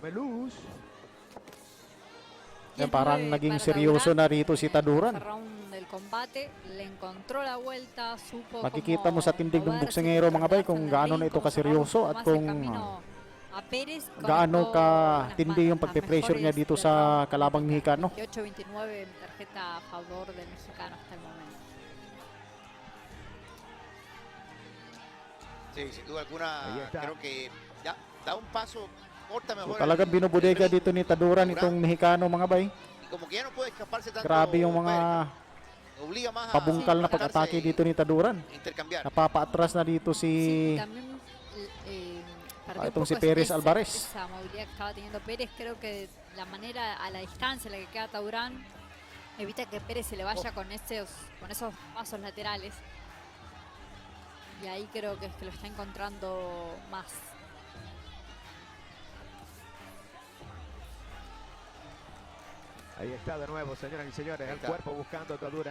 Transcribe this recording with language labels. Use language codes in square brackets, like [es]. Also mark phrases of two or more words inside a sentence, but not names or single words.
[tl] Yan, parang naging seryoso na rito si Taduran. Makikita mo sa tindig ng buksingero mga bay kung gaano na ito kaseryoso at kung gaano ka tindi yung pagpe-pressure niya dito sa kalabang Mexicano. [es] Sí, sin duda alguna, creo que ya da un paso, corta mejor. [tl] So, talagang binubudega dito ni Taduran itong Mexicano mga bay. [es] Como que ya no puede escaparse tanto. [tl] Grabe yung mga pabungkal na pag-atake dito ni Taduran. Napapaatras na dito si itong si Perez Alvarez. [es] Esa movilidad que estaba teniendo Pérez, creo que la manera a la distancia en la que queda Taduran evita que Pérez se le vaya con esos pasos laterales. Y ahí creo que es que lo está encontrando más. Ahí está de nuevo, señoras y señores, el cuerpo buscando a Taduran.